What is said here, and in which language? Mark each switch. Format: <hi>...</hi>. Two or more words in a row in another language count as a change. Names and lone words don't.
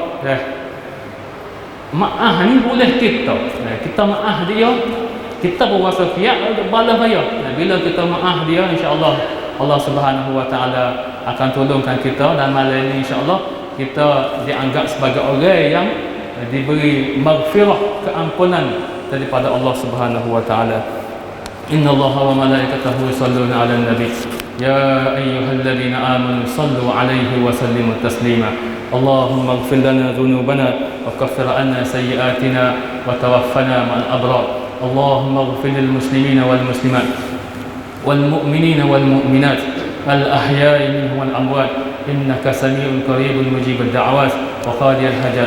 <ms>Maaf ni boleh kita maaf dia, kita berwasa fiat untuk balas dia. Bila kita maaf dia,</ms> <ar>إن شاء الله</ar> <ms>Allah</ms> <ar>سبحانه وتعالى</ar> <ms>akan tolongkan kita, dan malam ini</ms> <ar>إن شاء الله</ar> <ms>kita dianggap sebagai orang yang diberi maghfirah, keampunan daripada Allah</ms> <ar>سبحانه وتعالى. إن الله وملائكته يصلون على النبي يا أيها الذين آمنوا صلوا عليه وسلموا تسليما. اللهم اغفر لنا ذنوبنا وكفر عنا سيئاتنا وتوفنا مع الأبرار. اللهم اغفر للمسلمين والمسلمات والمؤمنين والمؤمنات الأحياء منهم والأموات إنك سميع قريب مجيب الدعوات وقاضي الحاجات.</ar>